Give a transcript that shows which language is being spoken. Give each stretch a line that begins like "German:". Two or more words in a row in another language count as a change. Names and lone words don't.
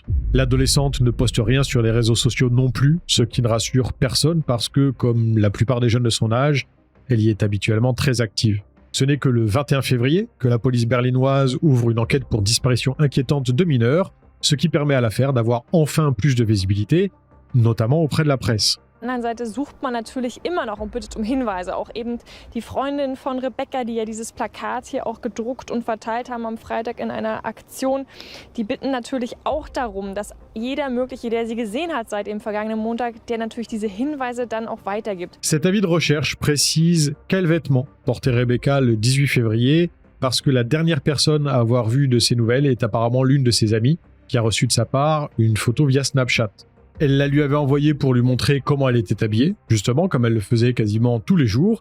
French: L'adolescente ne poste rien sur les réseaux sociaux non plus, ce qui ne rassure personne parce que, comme la plupart des jeunes de son âge, elle y est habituellement très active. Ce n'est que le 21 février que la police berlinoise ouvre une enquête pour disparition inquiétante de mineurs, ce qui permet à l'affaire d'avoir enfin plus de visibilité, notamment auprès de la presse.
German: Auf der anderen Seite sucht man natürlich immer noch und bittet um Hinweise. Auch eben die Freundin von Rebecca, die ja dieses Plakat hier auch gedruckt und verteilt haben am Freitag in einer Aktion, die bitten natürlich auch darum, dass jeder Mögliche, der sie gesehen hat seit dem vergangenen Montag, der natürlich diese Hinweise dann auch weitergibt.
French: Cet avis de recherche précise quels vêtements portait Rebecca le 18 février, parce que la dernière personne à avoir vu de ces nouvelles est apparemment l'une de ses amies, qui a reçu de sa part une photo via Snapchat. Elle la lui avait envoyée pour lui montrer comment elle était habillée, justement comme elle le faisait quasiment tous les jours.